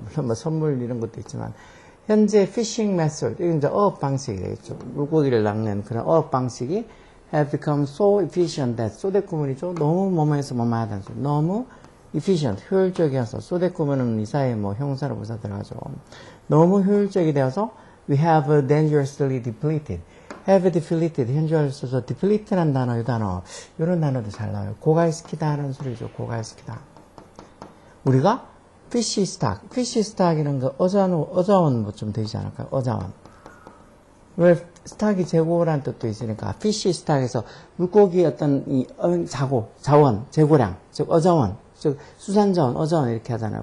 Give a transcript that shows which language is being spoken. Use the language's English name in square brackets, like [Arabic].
[Korean] 물론 뭐 선물 이런 것도 있지만 현재 [English] fishing method [Korean] 이건 이제 어업 방식이 되겠죠. 물고기를 낚는 그런 어업 방식이 [English] have become so efficient that [Korean] 소대꾸문이죠. 너무 뭐뭐해서 뭐뭐하다는 소리. 너무 efficient 효율적이어서 소대꾸문은 이 사이에 뭐 형용사로 부사 들어가죠. 너무 효율적이 되어서 [English] we have dangerously depleted. have depleted, [Korean] 현재를 써서 deplete라는 단어, 이 단어, 이런 단어도 잘 나와요. 고갈시키다 하는 소리죠. 고갈시키다. 우리가 fish stock이라는 거 어자원 뭐 좀 되지 않을까요? 어자원. 왜 스탁이 재고라는 뜻도 있으니까 fish stock에서 물고기 어떤 이 자원, 재고량, 즉 어자원, 즉 수산자원, 어자원 이렇게 하잖아요.